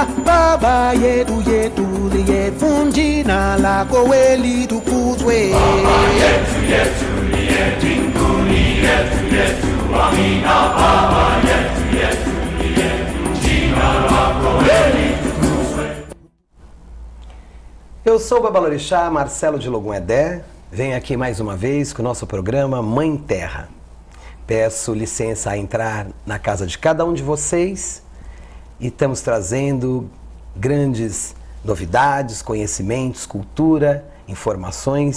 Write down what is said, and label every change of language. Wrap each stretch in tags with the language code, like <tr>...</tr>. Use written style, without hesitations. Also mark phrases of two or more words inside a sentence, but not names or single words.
<sw>Baba yetu liye jina lako weli tukuzwe. Baba yetu liye mbinguni yetu amina. Baba yetu liye jina lako weli tukuzwe.</sw> <pt>Eu sou o Babalorixá Marcelo de Logum Edé. Venho aqui mais uma vez com o nosso programa Mãe Terra. Peço licença a entrar na casa de cada um de vocês e estamos trazendo grandes novidades, conhecimentos, cultura, informações.</pt>